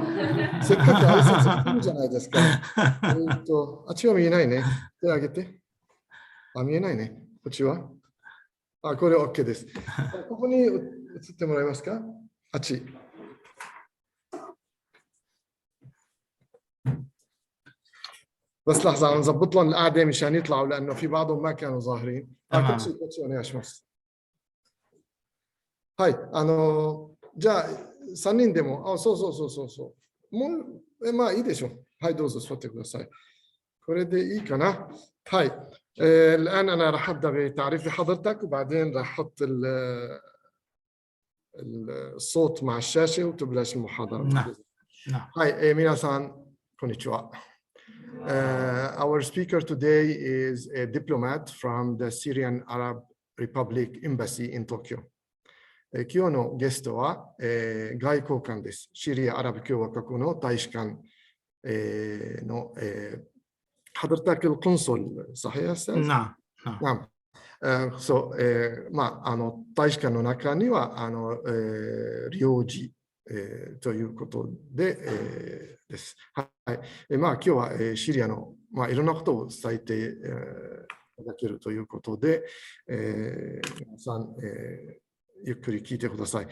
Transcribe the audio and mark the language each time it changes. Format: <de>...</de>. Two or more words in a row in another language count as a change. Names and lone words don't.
<ja>せっかく挨拶してるじゃないですか。あっちは見えないね。手挙げて。見えないね。こっちは。これ OK です。ここに移ってもらえますか？</ja> <ar>あっち。بس لحظة نظبط لهم القعدة مشان يطلعوا لأنه في بعضهم ما كانوا ظاهرين.</ar> <ja>كوتشي お願いします。はい、じゃあ3人でも、そう。もう、まあいいでしょう。はい、どうぞ座ってください。これでいいかな？</ja> <ar>はい。الآن أنا راح أبدأ بتعريف حضرتك وبعدين راح أحط الصوت مع الشاشة وتبلش المحاضرة. نعم.</ar> <en>هاي</en> <ja>皆さんこんにちは。</ja> <en>Our speaker today is a diplomat from the Syrian Arab Republic Embassy in Tokyo.</en> <ja>今日のゲストは、外交官です。シリア・アラブ共和国の大使館、</ja> <ar>の、حضرتك القنصل صحيح يا أستاذ؟ نعم.</ar> <ja>そう、大使館の中には領事、ということで、です。はい。今日は、シリアの、いろんなことを伝えて、いただけるということで、皆さん、ゆっくり聞いてください。</ja>